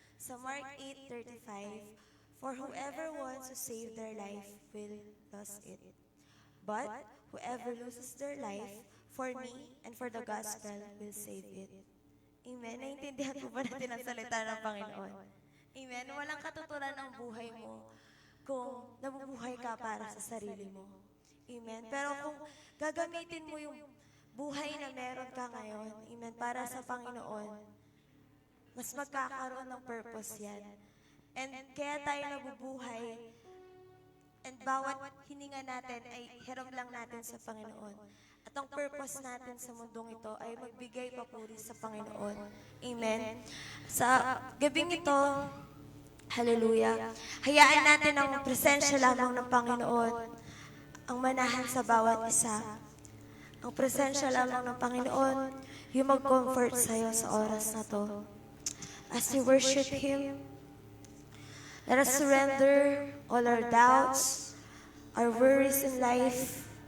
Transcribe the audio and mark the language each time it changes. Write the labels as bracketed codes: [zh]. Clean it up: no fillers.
[en] Sa Mark 8:35, "For whoever wants to save their life will lose it. But whoever loses their life for me and for the gospel will save it." Amen. [tl] Naintindihan po ba natin ang salita ng Panginoon? Amen. Walang katuturan ang buhay mo kung nabubuhay ka para sa sarili mo. Amen. Pero kung gagamitin mo yung buhay na meron ka ngayon, amen, para sa Panginoon, mas magkakaroon ng purpose yan. And kaya tayo nabubuhay, and bawat hininga natin ay hiram lang natin sa Panginoon. At ang purpose natin sa mundong ito ay magbigay papuri sa Panginoon. Amen. Sa gabing ito, hallelujah, hayaan natin ang presensya lamang ng Panginoon ang manahan sa bawat isa. Ang presensya lamang ng Panginoon yung mag-comfort sa'yo sa oras na to. [en] As we worship Him, let us surrender all our doubts, our worries in life.